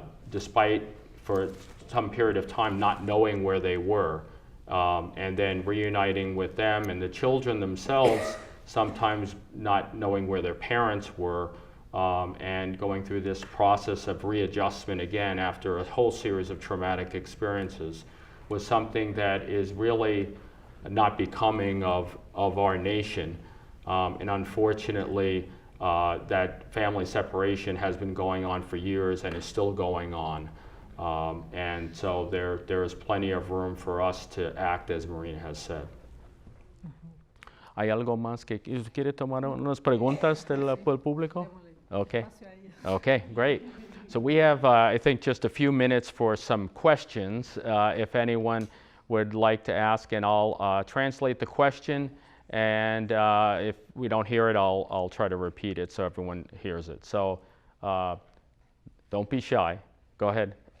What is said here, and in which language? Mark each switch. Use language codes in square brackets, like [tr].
[en] despite for some period of time not knowing where they were, and then reuniting with them and the children themselves, sometimes not knowing where their parents were, and going through this process of readjustment again after a whole series of traumatic experiences was something that is really not becoming of our nation. And unfortunately, that family separation has been going on for years and is still going on. And so there is plenty of room for us to act, as Marina has said. [es] ¿Hay algo más que quiere tomar unas preguntas del público? [en] Okay. Okay, great. So we have, I think, just a few minutes for some questions. If anyone would like to ask, and I'll translate the question, and if we don't hear it, I'll try to repeat it so everyone hears it. So don't be shy. Go ahead.